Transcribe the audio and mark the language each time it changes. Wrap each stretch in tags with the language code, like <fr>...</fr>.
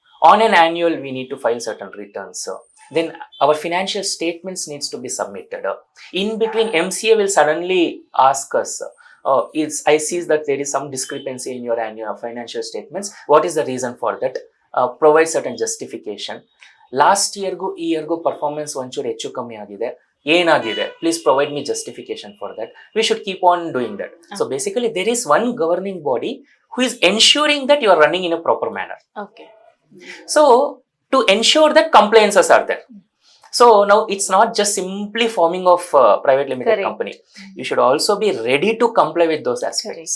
<en>On an annual, we need to file certain returns. Then our financial statements needs to be submitted. In between, MCA will suddenly ask us, I see that there is some discrepancy in your annual financial statements. What is the reason for that? Provide certain justification.</en> <kn>Last yearಗೂ ಈ yearಗೂ performance ಒಂಚೂರು ಹೆಚ್ಚು ಕಮ್ಮಿ ಆಗಿದೆ, ಏನಾಗಿದೆ,</kn> <en>Please provide me justification for that. We should keep on doing that. So basically there is one governing body who is ensuring that you are running in a proper manner. Okay. So to ensure that compliances are there. So now it's not just simply forming of private limited Correct. company. You should also be ready to comply with those aspects.</en>